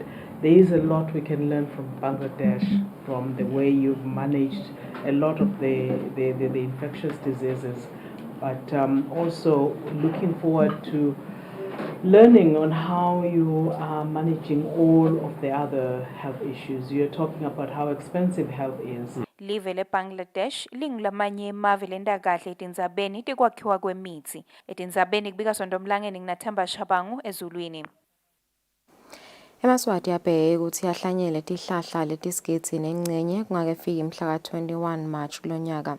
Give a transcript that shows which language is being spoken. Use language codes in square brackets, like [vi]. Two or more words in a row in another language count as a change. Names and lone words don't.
[en] There is a lot we can learn from Bangladesh, from the way you've managed a lot of the infectious diseases, but also looking forward to learning on how you are managing all of the other health issues. You're talking about how expensive health is. [ss] Live leBangladesh lingulamanye emave lenta kahle etindzabeni tekwakhiwa kwemithi. Etindzabeni kubika Sondomlangeni kunaThemba Shabangu ezulwini. eMaswati yabheka ukuthi yahlanyele tihlahla letisigidzi nengcenye kungakefiki mhla ka-21 March kulonyaka.